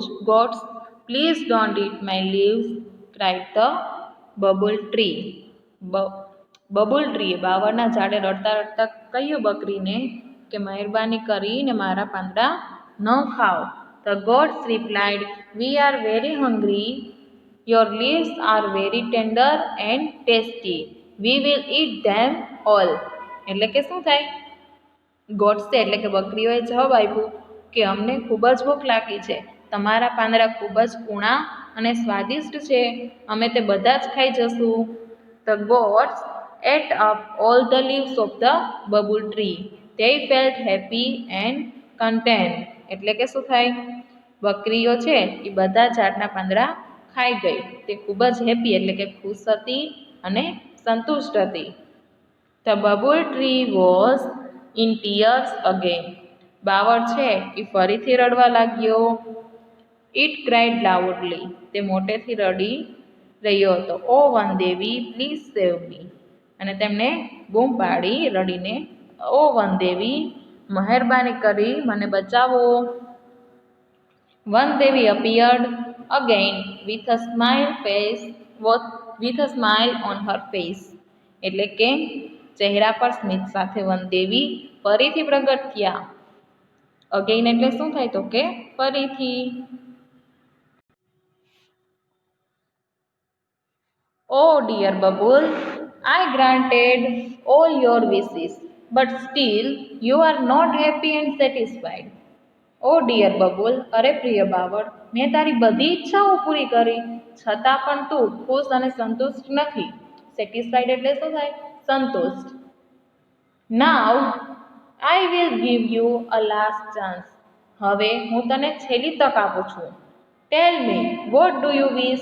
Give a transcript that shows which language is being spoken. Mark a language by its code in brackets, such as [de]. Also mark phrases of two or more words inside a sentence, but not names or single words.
[en] goats, please don't eat my leaves, cried the bubble tree. [gu] બબુલ ટ્રીએ બાવળના ઝાડે રડતા રડતા કહ્યું બકરીને કે મહેરબાની કરીને મારા પાંદડા ન ખાઓ. [en] The goats replied, we are very hungry. Your leaves are very tender and tasty. We will eat them all. [gu] એટલે કે શું થાય? ગોટ્સે એટલે કે બકરીઓએ જવાબ આપ્યો કે અમને ખૂબ જ ભૂખ લાગી છે. તમારા પાંદડા ખૂબ જ કૂણા અને સ્વાદિષ્ટ છે. અમે તે બધા જ ખાઈ જશું. [en] The goats ate up all the leaves of the bubble tree. They felt happy and content. [gu] એટલે કે શું થાય? બકરીઓ છે એ બધા ઝાડના પાંદડા ખાઈ ગઈ. તે ખૂબ જ હેપી એટલે કે ખુશ હતી અને સંતુષ્ટ હતી. [en] The bubble tree was in tears again. [gu] બાવળ છે એ ફરીથી રડવા લાગ્યો. [en] It cried loudly. [gu] તે મોટેથી રડી રહ્યો હતો. [en] ઓ વનદેવી, please save me. [gu] અને તેમને બૂમ પાડી રડીને, ઓ વનદેવી, મહેરબાની કરી મને બચાવો. [en] વનદેવી appeared again with a smile on her face. [gu] એટલે કે ચહેરા પર સ્મિત સાથે વનદેવી ફરીથી પ્રગટ થયા. અગેઇન એટલે શું થાય? તો કે ફરીથી. [en] Oh dear Bubble, I granted all your wishes, but still you are not happy and satisfied. Oh dear Bubble, [gu] અરે પ્રિય બાવળ, મેં તારી બધી ઈચ્છાઓ પૂરી કરી, છતાં પણ તું ખુશ અને સંતુષ્ટ નથી. સેટિસ્ફાઈડ એટલે શું થાય? સંતુષ્ટ. [en] Now I will give you a last chance. [gu] હવે હું તને છેલ્લી તક આપું છું. [en] Tell me, what do you wish?